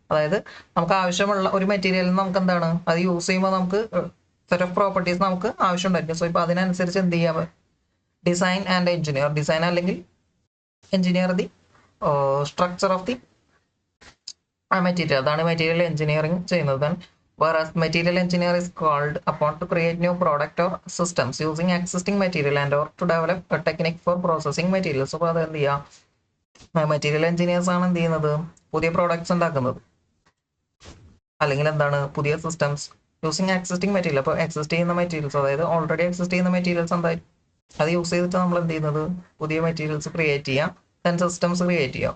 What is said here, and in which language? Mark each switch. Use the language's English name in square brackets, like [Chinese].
[Malayalam] അതായത് നമുക്ക് ആവശ്യമുള്ള ഒരു മെറ്റീരിയലിൽ നമുക്ക് എന്താണ്, അത് യൂസ് ചെയ്യുമ്പോൾ നമുക്ക് സെറ്റ് ഓഫ് പ്രോപ്പർട്ടീസ് നമുക്ക് ആവശ്യം ഉണ്ടായിരിക്കും. സോ ഇപ്പോൾ അതിനനുസരിച്ച് എന്ത് ചെയ്യാം, ഡിസൈൻ ആൻഡ് എഞ്ചിനീയർ, ഡിസൈൻ അല്ലെങ്കിൽ [English] Engineer the structure of the material. [Malayalam] അതാണ് മെറ്റീരിയൽ എഞ്ചിനീയറിംഗ് ചെയ്യുന്നത്. [English] Whereas material engineer is called upon to create new product or systems using existing material and or to develop a technique for processing materials. [Malayalam] അപ്പോൾ അത് എന്ത് ചെയ്യുക, material engineers ആണ് എന്ത് ചെയ്യുന്നത്, പുതിയ പ്രോഡക്ട്സ് ഉണ്ടാക്കുന്നത്, അല്ലെങ്കിൽ എന്താണ് പുതിയ സിസ്റ്റംസ് [English] Using existing material. [Malayalam] അപ്പോൾ എക്സിസ്റ്റ് ചെയ്യുന്ന മെറ്റീരിയൽസ്, അതായത് ഓൾറെഡി എക്സിസ്റ്റ് ചെയ്യുന്ന മെറ്റീരിയൽസ് എന്തായാലും അത് യൂസ് ചെയ്തിട്ട് നമ്മൾ എന്ത് ചെയ്യുന്നത്, പുതിയ മെറ്റീരിയൽസ് ക്രിയേറ്റ് ചെയ്യാം, ദെൻ സിസ്റ്റംസ് ക്രിയേറ്റ് ചെയ്യാം.